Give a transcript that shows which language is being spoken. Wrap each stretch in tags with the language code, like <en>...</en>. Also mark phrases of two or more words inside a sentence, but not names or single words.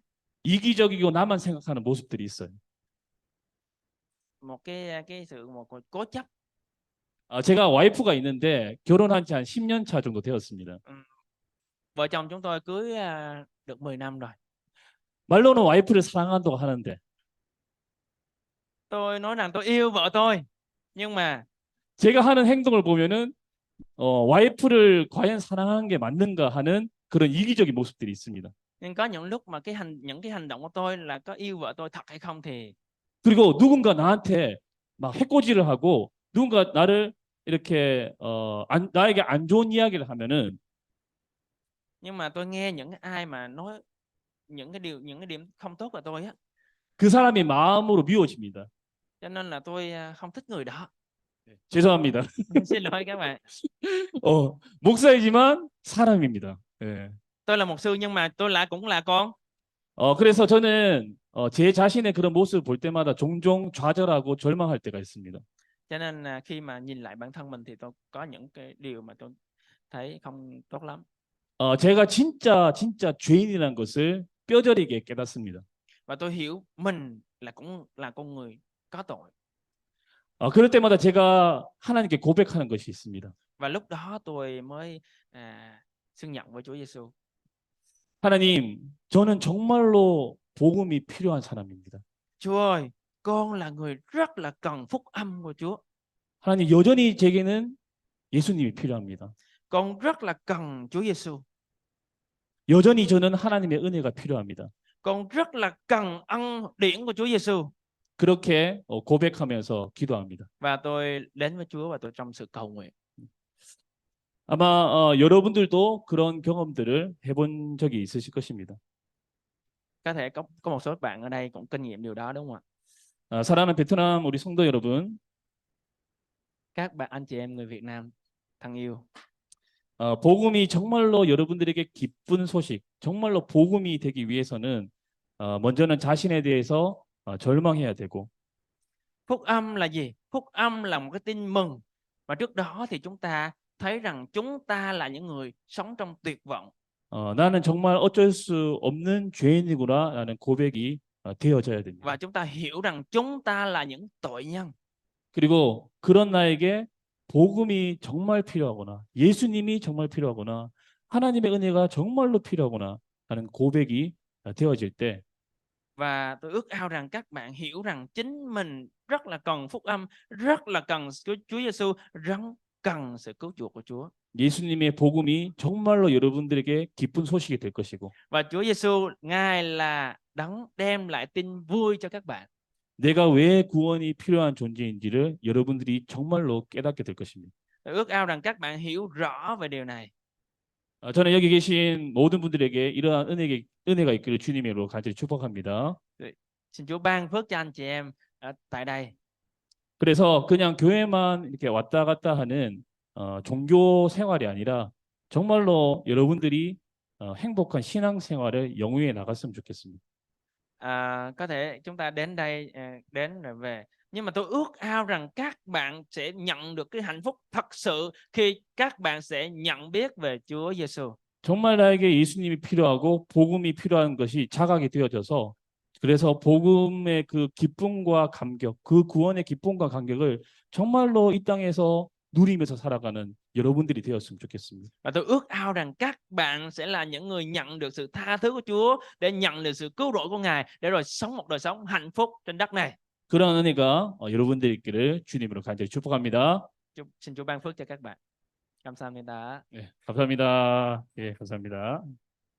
<ko>이기적이고 나만 생각하는 모습들이 있어요.</ko> <vi>một cái sự một cố chấp.</vi> <ko>제가 와이프가 있는데 결혼한 지 한 10년 차 정도 되었습니다.</ko> <vi>Vợ chồng chúng tôi cưới được 10 năm rồi.</vi> <ko>말로는 와이프를 사랑한다고 하는데</ko> <vi>Tôi nói rằng tôi yêu vợ tôi nhưng mà</vi> <ko>제가 하는 행동을 보면은 와이프를 과연 사랑하는 게 맞는가 하는 그런 이기적인 모습들이 있습니다.</ko> <vi>nhưng có những lúc mà những cái hành động của tôi là có yêu vợ tôi thật hay không thì</vi> <ko>그리고 누군가 나한테 막 해코지를 하고 누군가 나를 이렇게 나에게 안 좋은 이야기를 하면은</ko> <vi>nhưng mà tôi nghe những ai mà nói những cái điểm không tốt của tôi á,</vi> <ko>그 사람이 마음으로 미워집니다.</ko> <vi>cho nên là tôi không thích người đó.</vi> <ko>죄송합니다.</ko> <vi>Xin lỗi các bạn.</vi> <ko>목사이지만 사람입니다. 예.</ko> <vi>Tôi là mục sư nhưng mà tôi cũng là con.</vi> <ko>그래서 저는 제 자신의 그런 모습을 볼 때마다 종종 좌절하고 절망할 때가 있습니다.</ko> <vi>Cho nên khi mà nhìn lại bản thân mình thì tôi có những cái điều mà tôi thấy không tốt lắm.</vi> <ko>제가 진짜 죄인이라는 것을 뼈저리게 깨닫습니다.</ko> <vi>Và tôi hiểu mình cũng là con người có tội.</vi> <ko>그럴 때마다 제가 하나님께 고백하는 것이 있습니다.</ko> <vi>Và lúc đó tôi mới xưng nhận với Chúa Giêsu.</vi> <ko>하나님, 저는 정말로 복음이 필요한 사람입니다.</ko> <vi>Chúa ơi, con là người rất là cần phúc âm của Chúa.</vi> <ko>하나님, 여전히 제게는 예수님이 필요합니다.</ko> <vi>Con rất là cần Chúa Giêsu.</vi> <ko>여전히 저는 하나님의 은혜가 필요합니다.</ko> <vi>Con rất là cần ân điển của Chúa Giêsu.</vi> <ko>그렇게 고백하면서 기도합니다.</ko> <vi>Và tôi đến với Chúa và tôi trong sự cầu nguyện.</vi> <ko>아마 여러분들도 그런 경험들을 해본 적이 있으실 것입니다.</ko> <vi>Có thể có một số bạn ở đây cũng kinh nghiệm điều đó đúng không ạ?</vi> <ko>사랑하는 베트남 우리 성도 여러분,</ko> <vi>Các bạn anh chị em người Việt Nam thân yêu,</vi> <ko>복음이 정말로 여러분들에게 기쁜 소식, 정말로 복음이 되기 위해서는 먼저는 자신에 대해서 절망해야 되고,</ko> <vi>phúc âm là gì? Phúc âm là một cái tin mừng. Và trước đó thì chúng ta thấy rằng chúng ta là những người sống trong tuyệt vọng.</vi> <ko>나는 정말 어쩔 수 없는 죄인이구나라는 고백이 되어져야 됩니다.</ko> <vi>Và chúng ta hiểu rằng chúng ta là những tội nhân.</vi> <ko>그리고 그런 나에게 복음이 정말 필요하구나, 예수님이 정말 필요하구나, 하나님의 은혜가 정말로 필요하구나 하는 고백이 되어질 때</ko> <vi>Và tôi ước ao rằng các bạn hiểu rằng chính mình rất là cần phúc âm, rất là cần Chúa Giêsu, rất cần sự cứu chuộc của Chúa.</vi> <ko>예수님의 복음이 정말로 여러분들에게 기쁜 소식이 될 것이고</ko> <vi>Và Chúa Giêsu Ngài là đấng đem lại tin vui cho các bạn.</vi> <ko>내가 왜 구원이 필요한 존재인지를 여러분들이 정말로 깨닫게 될 것입니다.</ko> <vi>Tôi ước ao rằng các bạn hiểu rõ về điều này.</vi> <ko>저는 여기 계신 모든 분들에게 이러한 은혜가 있기를 주님의 이름으로 간절히 축복합니다.</ko> <vi>Xin Chúa ban phước cho anh chị em ở tại đây.</vi> <ko>그래서 그냥 교회만 이렇게 왔다 갔다 하는 종교 생활이 아니라 정말로 여러분들이 행복한 신앙 생활을 영위해 나갔으면 좋겠습니다.</ko> <vi>Có thể chúng ta đến đây đến rồi về, nhưng mà tôi ước ao rằng các bạn sẽ nhận được cái hạnh phúc thật sự khi các bạn sẽ nhận biết về Chúa Giêsu.</vi> <ko>정말 나에게 예수님이 필요하고 복음이 필요한 것이 자각이 되어져서 그래서 복음의 그 기쁨과 감격, 그 구원의 기쁨과 감격을 정말로 이 땅에서 누리면서 살아가는 여러분들이 되었으면 좋겠습니다.</ko> <vi>Và tôi ước ao rằng các bạn sẽ là những người nhận được sự tha thứ của Chúa, để nhận được sự cứu rỗi của Ngài, để rồi sống một đời sống hạnh phúc trên đất này.</vi> <ko>그런 은혜가 여러분들 있기를 주님으로 간절히 축복합니다.</ko> <vi>Xin Chúa ban phước cho các bạn. Cảm ơn người ta.</vi> <ko>네, 감사합니다. 예, 감사합니다.</ko>